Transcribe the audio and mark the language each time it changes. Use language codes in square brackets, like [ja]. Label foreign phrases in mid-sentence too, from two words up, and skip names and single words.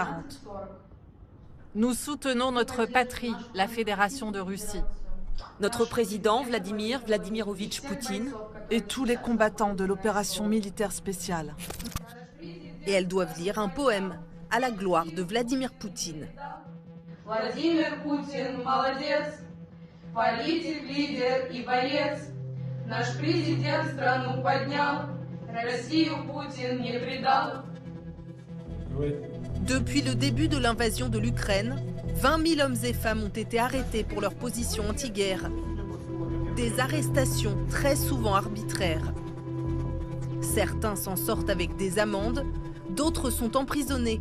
[fr] Nous soutenons notre patrie, la Fédération de Russie. Notre président, Vladimir Vladimirovitch Poutine. Et tous les combattants de l'opération militaire spéciale. Et elles doivent lire un poème à la gloire de Vladimir Poutine. Vladimir Poutine, [ru] молодец, политик, лидер и боец. Наш президент страну поднял, Россию Путин не предал. [fr] Depuis le début de l'invasion de l'Ukraine, 20 000 hommes et femmes ont été arrêtés pour leur position anti-guerre. Des arrestations très souvent arbitraires. Certains s'en sortent avec des amendes, d'autres sont emprisonnés.